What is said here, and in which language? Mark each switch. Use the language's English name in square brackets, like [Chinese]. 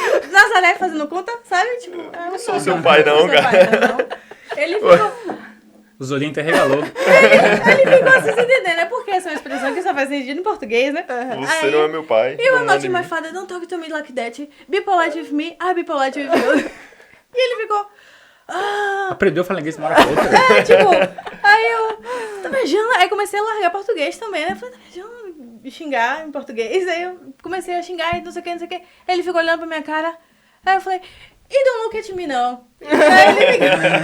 [Portuguese] Nazaré fazendo conta, sabe? Tipo, eu não sou seu pai não, cara. Ele ficou... Os olhinhos até regalou. Ele ficou assim, se entendendo. É porque essa é uma expressão que só faz sentido em português, né? Você não é meu pai. [English] You are not my father, don't talk to me like that. Be polite with me, I be polite with you. [Portuguese] E ele ficou... Aprendeu a falar inglês de uma hora pra outra. Aí eu... Tá beijando? Aí comecei a largar português também, né? Eu falei, tá beijando? Xingar em português. Aí eu comecei a xingar e não sei o que, não sei o que. Aí ele ficou olhando pra minha cara. Aí eu falei... E [English] don't look at me, [Portuguese] não. Aí ele ficou...